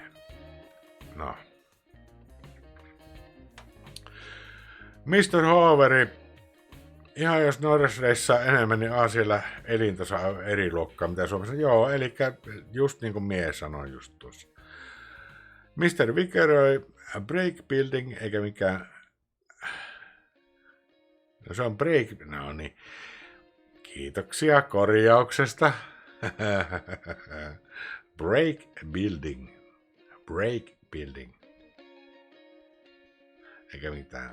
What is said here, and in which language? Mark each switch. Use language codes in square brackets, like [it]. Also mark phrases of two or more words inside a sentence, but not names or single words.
[fi] No. Mr. Hoveri, ihan jos Norjassa enemmän, niin Aasialla elintaso on eri luokkaa, mitä Suomessa. Joo, eli just niin kuin mie sanoin just tuossa. Mr. Vikeroi, [en] break building, [fi] eikä mikään No se on break... No niin. Kiitoksia korjauksesta. [en] Break building. Break building. [fi] Eikä mitään.